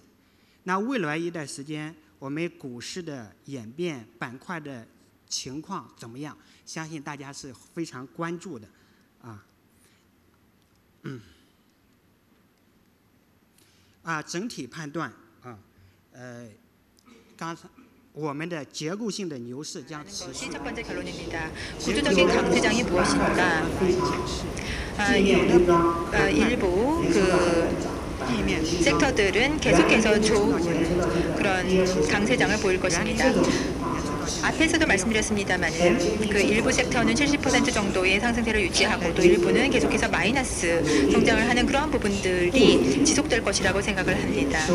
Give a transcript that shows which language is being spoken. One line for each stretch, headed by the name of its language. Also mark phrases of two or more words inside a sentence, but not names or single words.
Chinese: 那未来一段时间，我们股市的演变、板块的情况怎么样？相信大家是非常关注的，整体判断刚才我们的结构性的牛市将持续。
Korean: 첫 번째 결론입니다. 구조적인 강세장이 무엇인가? 일부 섹터들은 계속해서 좋은 그런 강세장을 보일 것입니다. 앞에서도 말씀드렸습니다만 일부 섹터는 70% 정도의 상승세를 유지하고 또 일부는 계속해서 마이너스 성장을 하는 그런 부분들이 지속될 것이라고 생각을 합니다.